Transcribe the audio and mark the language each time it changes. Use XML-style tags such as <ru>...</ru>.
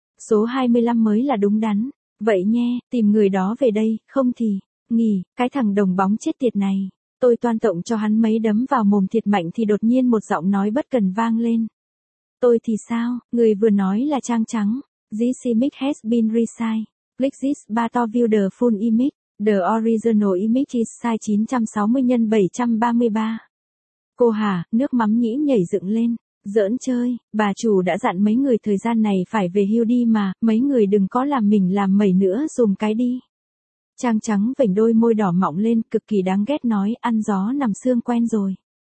<vi>Số 25 mới là đúng đắn. Vậy nhé, tìm người đó về đây, không thì, nghỉ, cái thằng đồng bóng chết tiệt này. Tôi toan tổng cho hắn mấy đấm vào mồm thiệt mạnh thì đột nhiên một giọng nói bất cần vang lên. Tôi thì sao, người vừa nói là Trang Trắng.</vi> <en>This image has been resized. Click this button to view the full image. The original image is size 960x733.</en> <vi>Cô hả, nước mắm nhĩ nhảy dựng lên. Giỡn chơi, bà chủ đã dặn mấy người thời gian này phải về hưu đi mà, mấy người đừng có làm mình làm mẩy nữa, dùng cái đi. Trang Trắng vểnh đôi môi đỏ mọng lên, cực kỳ đáng ghét nói, ăn gió nằm xương quen rồi.</vi>